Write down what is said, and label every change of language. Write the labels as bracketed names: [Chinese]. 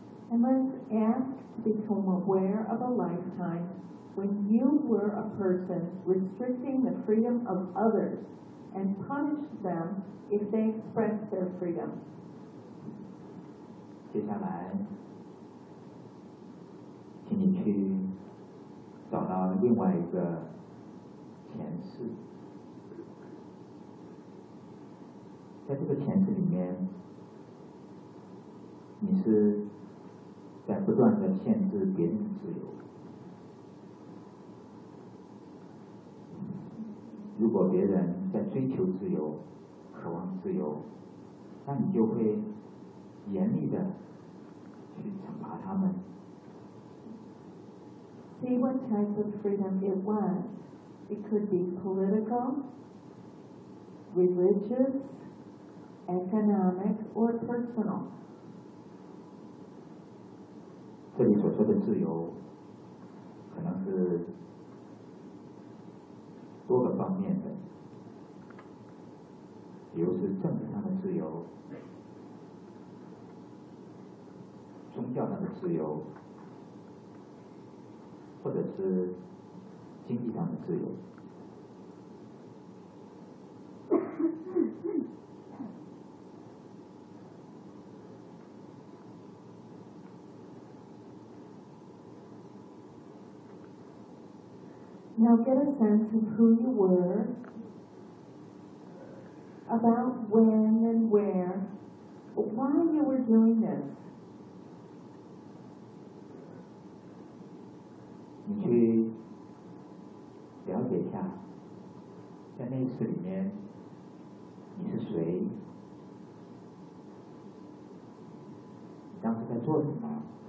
[English] And let's ask to become aware of a lifetime when you were a person restricting the freedom of others and punished them if they expressed their freedom. [Chinese] 接下来，请你去找到另外一个前世，在这个前世里面，你是在不断的限制别人的自由。如果别人在追求自由，渴望自由，那你就会严厉的去惩罚他们。 [English] See what type of freedom it was. It could be political, religious, economic, or personal. [Chinese] 这里所说的自由，可能是多个方面的，比如是政治上的自由、宗教上的自由，或者是经济上的自由。 [English] Now get a sense of who you were, about when and where, why you were doing this. [Chinese] 你去了解一下，在那一次里面，你是谁？你当时在做什么？